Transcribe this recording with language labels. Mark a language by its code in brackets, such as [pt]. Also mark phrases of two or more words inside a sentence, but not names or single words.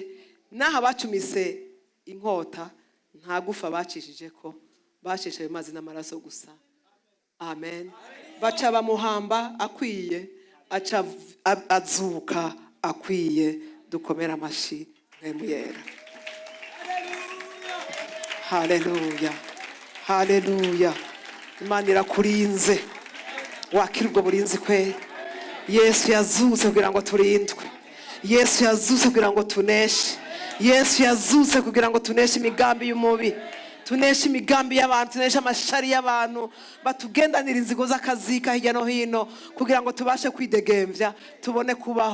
[rn] Naha bacumise inkota nta gufa bacishije ko, bacishije amazi n'amaraso gusa. Amen. Baca bamuhamba akwiye, aca azuka akwiye. Dukomera amashi mwemuyera. Haleluya, haleluya. Imana irakurinze, wakira ubwo burinzi kwe. Yesu yazutse kugira ngo turindwe, Yesu yazutse kugira ngo tuneshe, Yesu yazutse kugira ngo tuneshe imigambi y'umubi, tuneshe imigambi y'abantu, tuneshe amashari y'abantu batugendanira inzigo z'akazika hirya no hino, kugira ngo tubashe kwidegemvya, tubone kubaho.